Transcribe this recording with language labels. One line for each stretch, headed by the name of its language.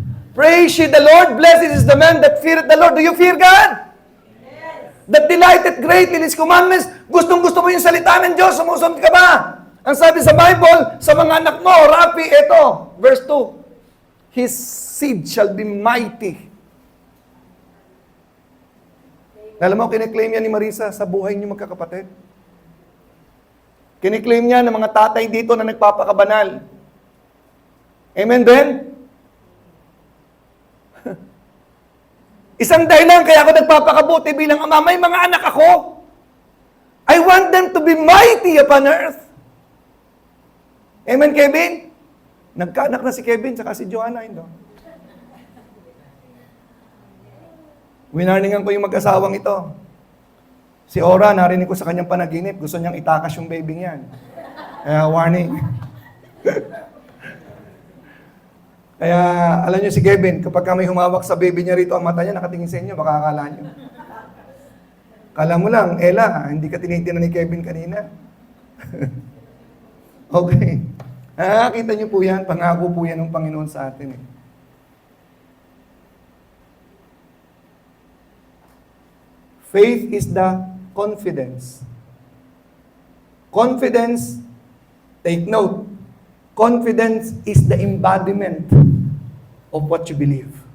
English: Praise ye the Lord, blessed is the man that feareth the Lord. Do you fear God? Yes. That delighteth greatly in His commandments.
Filipino: Gustong-gusto mo yung salita ng Diyos, sumusunod ka ba? Ang sabi sa Bible, sa mga anak mo, Rapi, eto, verse 2,
English: His seed shall be mighty.
Filipino: Alam mo, kiniklaim yan ni Marisa sa buhay niyo magkakapatid. Kiniklaim niya ng mga tatay dito na nagpapakabanal. Amen din? Isang dahilan kaya ako nagpapakabuti bilang ama, may mga anak ako.
English: I want them to be mighty upon earth.
Filipino: Amen, Kevin? Nagkaanak na si Kevin saka si Joanna, hindi. Winarningan ko yung mag-asawang ito. Si Ora, narinig ko sa kanyang panaginip, gusto niyang itakas yung baby niyan. Kaya warning. Kaya, alam niyo si Kevin, kapag may humawak sa baby niya rito, ang mata niya nakatingin sa inyo, baka akala niyo. Kala mo lang, Ella, hindi ka tinitingnan ni Kevin kanina. Okay. Kita niyo po yan, pangako po yan ng Panginoon sa atin.
English: Faith is the confidence. Confidence, take note, confidence is the embodiment of what you believe.